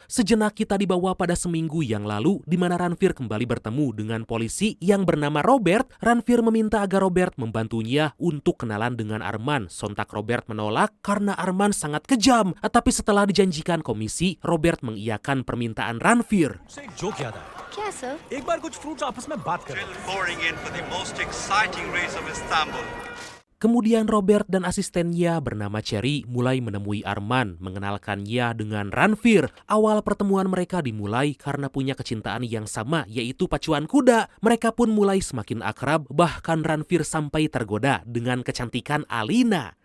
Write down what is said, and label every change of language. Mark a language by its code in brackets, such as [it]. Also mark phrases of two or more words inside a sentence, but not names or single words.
[id] Sejenak kita dibawa pada seminggu yang lalu di mana Ranveer kembali bertemu dengan polisi yang bernama Robert. Ranveer meminta agar Robert membantunya untuk kenalan dengan Arman. Sontak Robert menolak karena Arman sangat kejam. Tapi setelah dijanjikan komisi, Robert mengiyakan permintaan Ranveer. [hi] क्या सर? एक बार कुछ फ्रूट्स आपस में बात करें. [en] Pouring in for the most exciting race of Istanbul. [id] Kemudian Robert dan asistennya bernama Cherry mulai menemui Arman, mengenalkannya dengan Ranveer. Awal pertemuan mereka dimulai karena punya kecintaan yang sama, yaitu pacuan kuda. Mereka pun mulai semakin akrab, bahkan Ranveer sampai tergoda dengan kecantikan Alina.